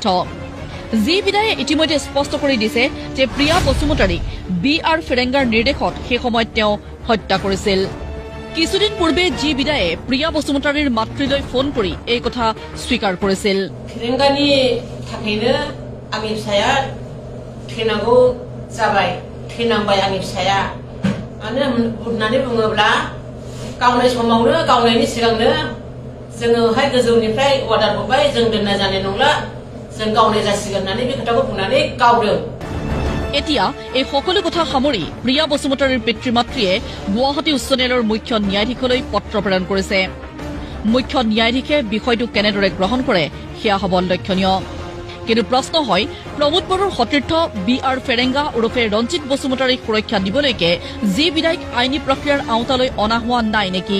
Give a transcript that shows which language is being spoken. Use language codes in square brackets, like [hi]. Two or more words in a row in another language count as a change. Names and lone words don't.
[as] জি বিদায়ে ইতিমধ্যে স্পষ্ট কৰি দিছে যে প্ৰিয়া বসুমতাৰীক BR ফেৰেংগাৰ নিৰ্দেশত সেই সময়ত তেওঁ হত্যা কৰিছিল। কিছুদিন পূৰ্বে জি বিদায়ে প্ৰিয়া বসুমতাৰীৰ মাতৃলৈ ফোন কৰি এই কথা স্বীকাৰ কৰিছিল। [brx] ফেৰেংগানি থাকैनो आंनि फिसाया थैनांगौ जाबाय थैनांबाय आंनि फिसाया मानो होननानै बुङोब्ला गावनाय समावनो गावनायनि सिगांनो जोङोहाय गोजौनिफ्राय अर्डार हरबाय जों दोननाय जानाय नंला जों गावनाय जासिगोन होननानै बे खोथाखौ बुंनानै गावदों। [as] এতিয়া এই সকলো কথা সামৰি প্ৰিয়া বসুমতাৰীৰ পিতৃ মাতৃয়ে গুৱাহাটী উচ্চ ন্যায়ালয়ৰ মুখ্য ন্যায়াধীশলৈ পত্ৰ প্ৰেৰণ কৰিছে। মুখ্য ন্যায়াধীশে বিষয়টো কেনেদৰে গ্ৰহণ কৰে সেয়া হ'ব লক্ষণীয়। কিন্তু প্ৰশ্ন হয় প্ৰমোদ বড়োৰ সতীৰ্থ BR ফেৰেংগা উৰফে ৰঞ্জিত বসুমতাৰীক সুৰক্ষা দিবলৈকে জি বিদায়ক আইনী প্ৰক্ৰিয়াৰ আওতালৈ অনা হোৱা নাই নেকি?